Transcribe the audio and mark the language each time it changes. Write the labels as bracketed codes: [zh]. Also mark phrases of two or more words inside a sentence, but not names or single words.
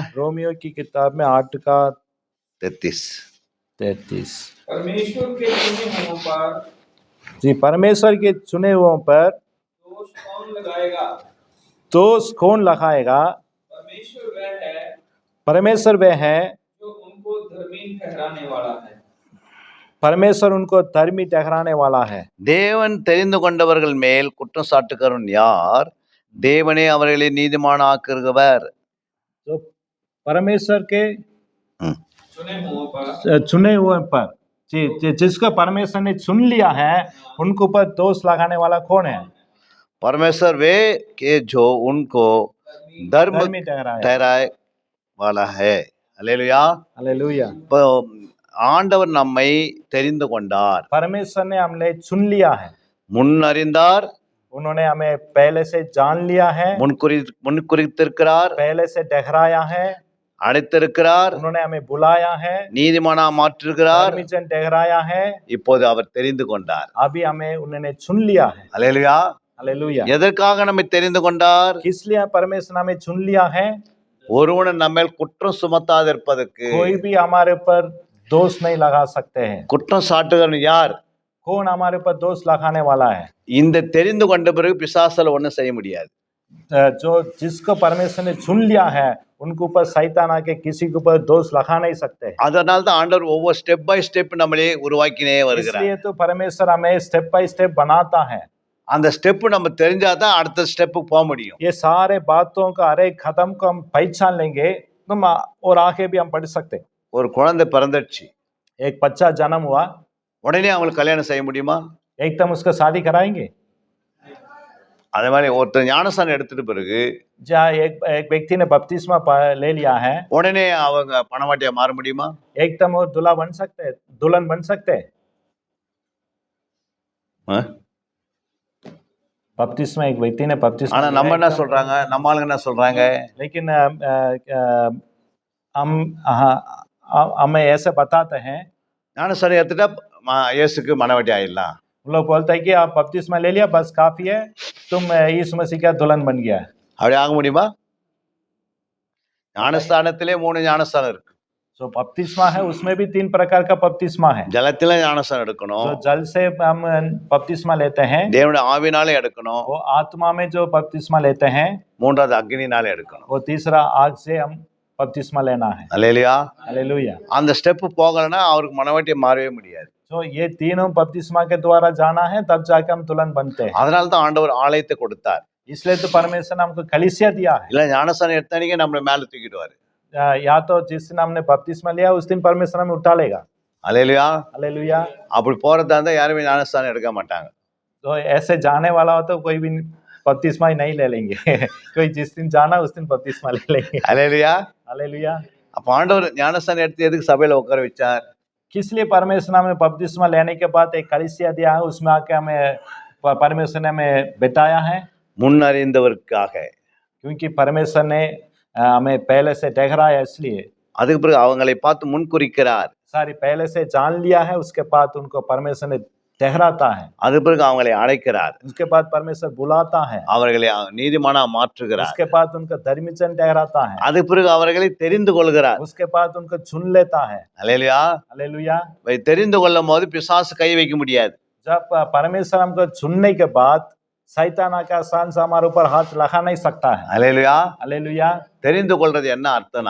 [hi] रोमियो की किताब में 8 का 33 33। परमेश्वर के चुने हुओं पर जी, परमेश्वर के चुने हुओं पर दोष कौन लगाएगा? दोष कौन लगाएगा? परमेश्वर वह है परमेश्वर वह है, जो उनको धर्मी ठहराने वाला है। परमेश्वर उनको धर्मी ठहराने वाला है। [ta] தேவன் தெரிந்து கொண்டவர்கள் மேல் குற்றம் சாட்டுகிறவன் யார்? தேவனே அவர்களை நீதிமானாக்குகிறவர். [hi] तो परमेश्वर के चुने हुओं पर चुने हुए पर जिसको परमेश्वर ने चुन लिया है, उनको ऊपर दोष लगाने वाला कौन है? परमेश्वर वे के जो उनको धर्म धर्मी ठहराया। ठहराए वाला है. [ta] அல்லேலூயா. [hi] हालेलुया। [ta] இப்போ ஆண்டவர் நம்மை தெரிந்து கொண்டார். [hi] परमेश्वर ने हमने चुन लिया है। [ta] முன் அறிந்தார், [hi] उन्होंने हमें पहले से जान लिया है, [ta] முன்குறித்திருக்கிறார், [hi] पहले से ठहराया है, [ta] அழைத்திருக்கிறார், [hi] उन्होंने हमें बुलाया है, [ta] நீதிமானா மாற்றிருக்கிறார். [hi] धर्मी जन ठहराया है, [ta] இப்போது அவர் தெரிந்து கொண்டார். [hi] अभी हमें उन्होंने चुन लिया है। [ta] அல்லேலூயா. [hi] हालेलुया। [ta] எதற்காக நம்மை தெரிந்து கொண்டார்? [hi] किस लिए परमेश्वर ने हमें चुन लिया है? [ta] ஒருவன் நம்மேல் குற்றம் சுமத்தாதிருப்பதற்கு. [hi] कोई भी हमारे ऊपर दोष नहीं लगा सकते हैं। [ta] குற்றம் சாட்டுகிறவன் யார்? [hi] कौन हमारे ऊपर दोष लगाने वाला है? [ta] இந்த தெரிந்து கொண்ட பிறகு பிசாசால ஒண்ணும் செய்ய முடியாது. [hi] जो जिसको परमेश्वर ने चुन लिया है, उनके ऊपर शैतान आके किसी के ऊपर दोष लगा नहीं सकते। [ta] அதனால தான் ஆண்டவர் ஒவ்வொரு [en] step by step [ta] நம்மளே உருவாக்கினே வருகிறார். [hi] इसलिए तो परमेश्वर हमें [en] step by step [hi] बनाता है। [ta] அந்த ஸ்டெப் நம்ம தெரிஞ்சாதான் அடுத்த ஸ்டெப்புக்கு போக முடியும். [hi] ये सारे बातों का हर एक कदम को हम पहचान लेंगे तो और आगे भी हम बढ़ सकते हैं। [ta] ஒரு குழந்தை பிறந்துடுச்சு, [hi] एक बच्चा जन्म हुआ, [ta] உடனே அவங்களுக்கு கல்யாணம் செய்ய முடியுமா? [hi] एकदम उसका शादी कराएंगे? [ta] அதே மாதிரி ஒருத்தர் ஞானஸ்தானம் எடுத்துட்டு பிறகு [hi] जहाँ एक व्यक्ति ने बपतिस्मा ले लिया है, [ta] உடனே அவங்க பணவாட்டியா மாற முடியுமா? [hi] एकदम वो दूल्हा बन सकते हैं, दुल्हन बन सकते हैं। बपतिस्मा एक व्यक्ति ने बपतिस्मा [ta] ஆனா [hi] लिया [ta] நம்ம என்ன [hi] एकदम- [ta] சொல்றாங்க, நம்ம ஆளுங்க என்ன சொல்றாங்க? [hi] लेकिन हम हमें ऐसे बताते हैं, [ta] ஞானஸ்தானம் எடுத்துட்டா இயேசுக்கு மனவாட்டி ஆயிடலாம். [hi] हम लोग बोलते हैं कि आप बपतिस्मा ले लिया, बस काफी है, तुम यीशु मसीह का दुल्हन बन गया। [ta] அப்படி ஆக முடியுமா? ஞானஸ்தானத்திலே 3 ஞானஸ்தானம் இருக்கு. [hi] जो बपतिस्मा है उसमें भी 3 प्रकार का बपतिस्मा है। [ta] ஜலத்தில ஞானஸ்தானம் எடுக்கணும், [hi] जो जल से हम बपतिस्मा लेते हैं, [ta] தேவனுடைய ஆவினாலே எடுக்கணும், [hi] वो आत्मा में जो बपतिस्मा लेते हैं, [ta] 3வது அக்னினாலே எடுக்கணும். [hi] वो तीसरा आग से हम बपतिस्मा लेना है। [ta] அல்லேலூயா. [hi] हालेलुया। [ta] அந்த ஸ்டெப் போகலன்னா அவருக்கு மனவாட்டி மாறவே முடியாது. [hi] तो ये तीनों बपतिस्मा के द्वारा जाना है, तब जाके हम दुल्हन बनते हैं। [ta] அதனால தான் ஆண்டவர் ஆலயத்தை கொடுத்தார். [hi] इसलिए तो परमेश्वर ने हमको कलीसिया दिया है। [ta] இல்ல ஞானஸ்தானம் எடுத்தானே நம்மள மேல தூக்கிடுவாரு. [hi] या तो जिस दिन हमने बपतिस्मा लिया उस दिन परमेश्वर हमें उठा लेगा। [ta] அல்லேலூயா. [hi] हालेलुया। [ta] அப்படி போறதா இருந்தா யாருமே ஞானஸ்தானம் எடுக்க மாட்டாங்க. [hi] तो ऐसे जाने वाला हो तो कोई भी बपतिस्मा ही नहीं ले लेंगे। कोई जिस दिन जाना उस दिन बपतिस्मा ले लेंगे। [ta] அல்லேலூயா. [hi] हालेलुया। [ta] அப்ப ஆண்டவர் ஞானஸ்தானம் எடுத்து எதுக்கு சபையில உட்கார வச்சார்? [hi] किस लिए परमेश्वर ने हमें बपतिस्मा लेने के बाद एक कलीसिया दिया है, उसमें आके हमें परमेश्वर ने हमें बिठाया है? [ta] முன்னறிந்தவருக்காக. [hi] क्योंकि परमेश्वर ने हमें पहले से ठहराया, इसलिए [ta] அதுக்கு பிறகு அவங்களை பார்த்து முன்குறிக்கிறார். [hi] सारी पहले से जान लिया है, उसके बाद उनको परमेश्वर ने ठहराता है, [ta] அதுக்கு பிறகு அவங்களை அழைக்கிறார், [hi] उसके बाद परमेश्वर बुलाता है, [ta] அவர்களை நீதிமானா மாற்றுகிறார், [hi] उसके बाद उनको धर्मीजन ठहराता है, [ta] அதுக்கு பிறகு அவர்களை தெரிந்து கொள்கிறார். [hi] उसके बाद उनको चुन लेता है। [ta] அல்லேலூயா. [hi] हालेलुया। [ta] தெரிந்து கொள்ளும் போது பிசாசு கை வைக்க முடியாது. [hi] जब परमेश्वर हमको चुनने के बाद शैतान का आसान से हमारे ऊपर हाथ लगा नहीं सकता है। [ta] அல்லேலூயா. [hi] हालेलुया। [ta] தெரிந்து கொள்றது என்ன அர்த்தம்னா,